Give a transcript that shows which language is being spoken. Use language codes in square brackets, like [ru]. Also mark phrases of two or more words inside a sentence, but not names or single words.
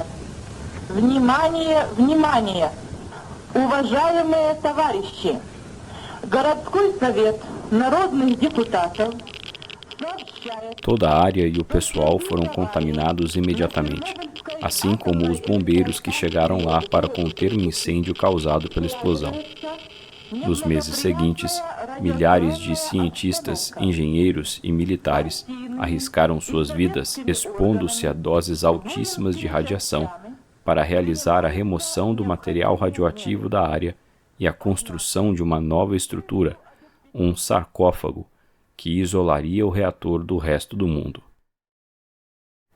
[ru] Внимание, внимание! Уважаемые товарищи! Городской совет народных депутатов сообщает... [pt] Toda a área e o pessoal foram contaminados imediatamente, assim como os bombeiros que chegaram lá para conter o incêndio causado pela explosão. Nos meses seguintes, milhares de cientistas, engenheiros e militares arriscaram suas vidas expondo-se a doses altíssimas de radiação para realizar a remoção do material radioativo da área e a construção de uma nova estrutura, um sarcófago, que isolaria o reator do resto do mundo.